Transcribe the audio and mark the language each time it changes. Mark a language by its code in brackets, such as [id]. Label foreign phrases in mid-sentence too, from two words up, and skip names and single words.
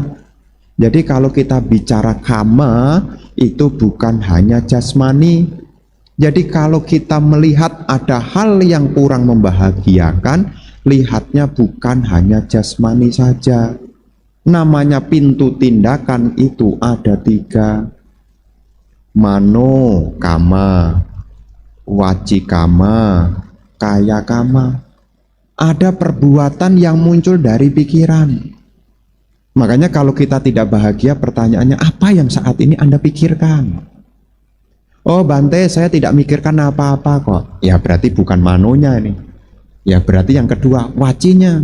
[id] Jadi kalau kita bicara kama, itu bukan hanya jasmani. Jadi kalau kita melihat ada hal yang kurang membahagiakan, lihatnya bukan hanya jasmani saja. Namanya pintu tindakan itu ada 3. [pi] Mano kama, waci kama, kaya kama. [id] Ada perbuatan yang muncul dari pikiran. Makanya kalau kita tidak bahagia, pertanyaannya apa yang saat ini Anda pikirkan? Oh Bante, saya tidak mikirkan apa-apa kok. Ya berarti bukan manonya ini. Ya berarti yang kedua, wacinya.